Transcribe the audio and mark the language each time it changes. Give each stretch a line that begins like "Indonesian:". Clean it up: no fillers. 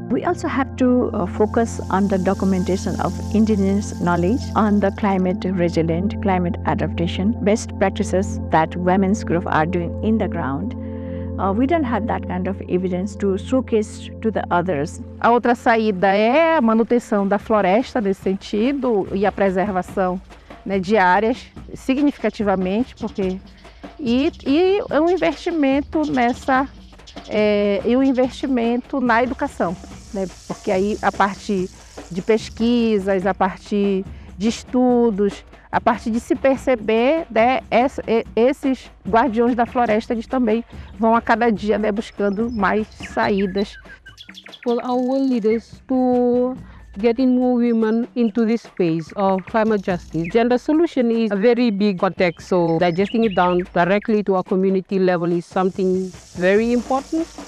English: We also have to focus on the documentation of indigenous knowledge on the climate resilient, climate adaptation, best practices that women's group are doing in the ground. we don't have that kind of evidence to showcase to the others.
Portuguese: A outra saída é a manutenção da floresta nesse sentido e a preservação, né, de áreas significativamente, porque e um investimento na educação, né, porque aí a partir de pesquisas, a partir de estudos, a partir de se perceber, né, esses guardiões da floresta, eles também vão a cada dia, né, buscando mais saídas.
English: For our leaders to getting more women into this space of climate justice, gender solution is a very big context, so digesting it down directly to our community level is something very important.